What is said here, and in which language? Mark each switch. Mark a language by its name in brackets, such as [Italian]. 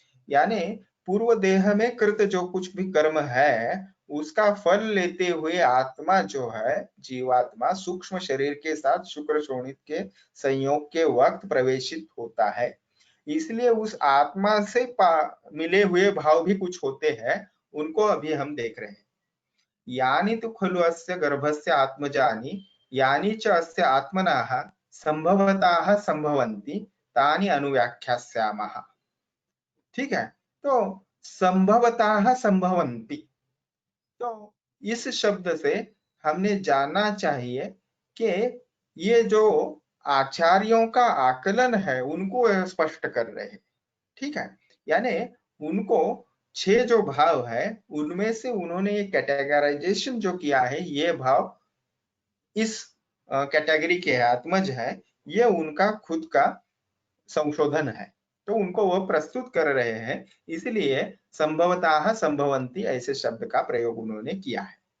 [Hindi] यानी पूर्व देह में कृत जो कुछ भी कर्म है उसका फल लेते हुए आत्मा जो है, जीवात्मा सूक्ष्म शरीर के साथ शुक्र शोणित के संयोग के वक्त प्रवेशित होता है। इसलिए उस आत्मा से मिले हुए भाव भी कुछ होते हैं, उनको अभी हम देख रहे हैं। [Sanskrit] यानी तो खलु अस्य गर्भस्य आत्मजानि यानी च अस्य आत्मनः संभवतः संभवन्ति तानि अनुव्याख्यास्यामः, [Hindi] ठीक है। तो संभवतः संभवन्ति, तो इस शब्द से हमने जानना चाहिए कि ये जो आचार्यों का आकलन है उनको स्पष्ट कर रहे हैं, ठीक है। यानी उनको 6 जो भाव है उनमें से उन्होंने ये कैटेगराइजेशन जो किया है, ये भाव इस कैटेगरी के आत्मज है, ये उनका खुद का संशोधन है, तो उनको वो प्रस्तुत कर रहे हैं, इसलिए संभवतः संभवंती ऐसे शब्द का प्रयोग उन्होंने किया है।